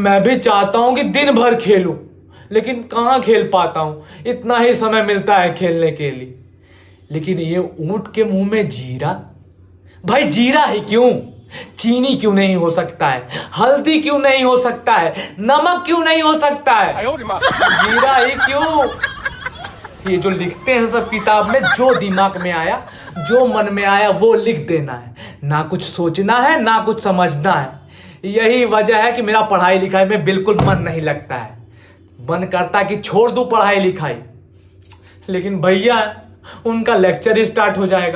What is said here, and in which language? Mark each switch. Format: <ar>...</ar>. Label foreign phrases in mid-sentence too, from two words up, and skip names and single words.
<hi>मैं भी चाहता हूं कि दिन भर खेलूं, लेकिन कहां खेल पाता हूं, इतना ही समय मिलता है खेलने के लिए। लेकिन ये ऊंट के मुंह में जीरा, भाई जीरा ही क्यों, चीनी क्यों नहीं हो सकता है, हल्दी क्यों नहीं हो सकता है, नमक क्यों नहीं हो सकता 哎 है,</hi> <zh>呦我的妈！</zh> <hi>जीरा ही क्यों? ये जो लिखते हैं सब किताब में, जो दिमाग में आया, जो मन में आया वो लिख देना है, ना कुछ सोचना है ना कुछ समझना है। यही वजह है कि मेरा पढ़ाई लिखाई में बिल्कुल मन नहीं लगता है। मन करता कि छोड़ दूं पढ़ाई लिखाई, लेकिन भैया उनका लेक्चर ही स्टार्ट हो जाएगा।</hi>